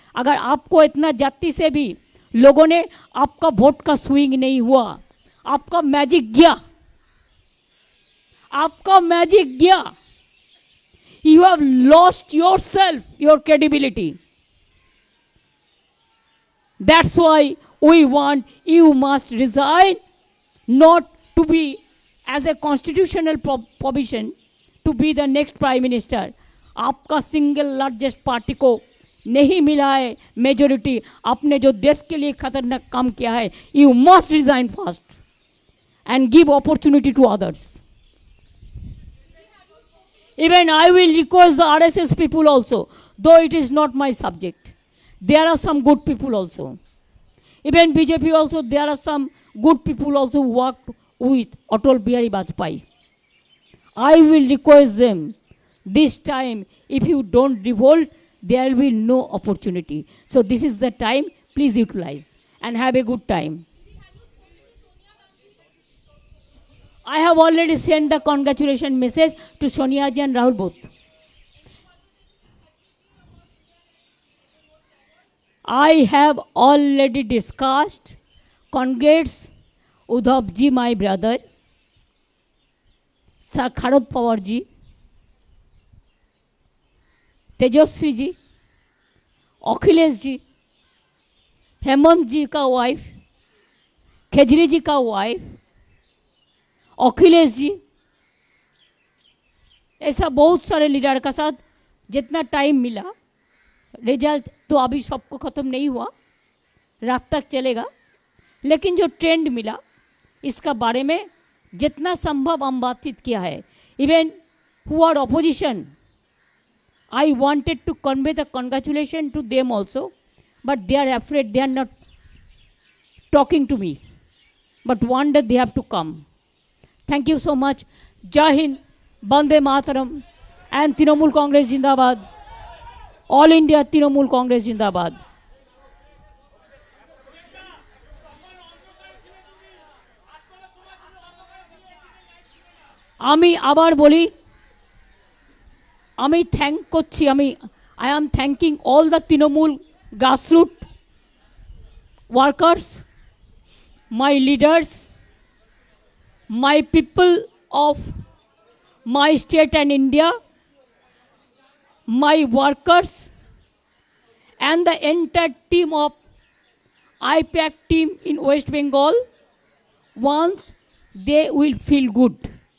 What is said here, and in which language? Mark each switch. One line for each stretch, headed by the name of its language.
Hindi: अगर आपको इतना जाति से भी लोगों ने आपका वोट का स्विंग नहीं हुआ, आपका मैजिक गया, आपका मैजिक गया,
English: You have lost yourself, your credibility. That's why we want you must resign, not to be as a constitutional provision to be the next prime minister.
Hindi: आपका सिंगल लार्जेस्ट पार्टी को नहीं मिला है majority. आपने जो देश के लिए खतरनाक काम किया है,
English: You must resign fast and give opportunity to others. Even I will request the RSS people also, though it is not my subject. There are some good people also. Even BJP also, there are some good people also who worked with Atal Bihari Vajpayee. I will request them, this time, if you don't revolt, there will be no opportunity. So this is the time, please utilize and have a good time. I have already sent the congratulation message to Sonia ji and Rahul both. I have already discussed. Congrats Udhav ji, my brother,
Hindi: Sharad Pawar ji, Tejashwi ji, Akhilesh ji, Hemant जी का wife, khejri जी का wife, Akhilesh ji, ऐसा बहुत सारे leader का साथ जितना time मिला, result तो अभी सबको ख़त्म नहीं हुआ, रात तक चलेगा, लेकिन जो ट्रेंड मिला इसका बारे में जितना संभव हम बातचीत किया है।
English: Even who are opposition, I wanted to convey the congratulation to them also, but they are afraid, they are not talking to me. But one day they have to come. Thank you so much. Jai Hind, Bande Mataram, and Trinamool Congress Jindabad. All India Trinamool Congress Jindabad.
Bangla: আমি আবার বলি, আমি thank করছি,
English: I am thanking all the Trinamool grassroots workers, my leaders, my people of my state and India, my workers, and the entire team of IPAC team in West Bengal, once they will feel good.